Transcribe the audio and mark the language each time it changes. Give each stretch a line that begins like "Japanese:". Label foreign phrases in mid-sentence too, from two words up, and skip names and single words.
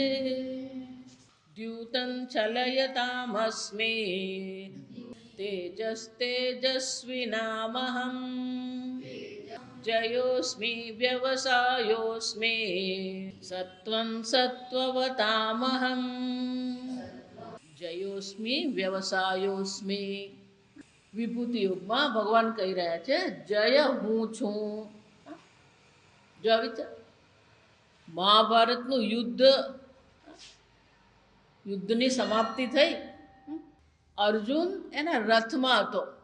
Sanskrit: द्यूतं चलयतामस्मि तेजस्तेजस्विनामहम् जयोस्मि व्यवसायोस्मि सत्वं सत्त्ववतामहम् जयोस्मि व्यवसायोस्मि।
Gujarati: વિભૂતિ યુગમાં ભગવાન કહી રહ્યા છે જય હું છું। જો વિચાર મહાભારતનું યુદ્ધની સમાપ્તિ થઈ અર્જુન એના રથમાં હતો.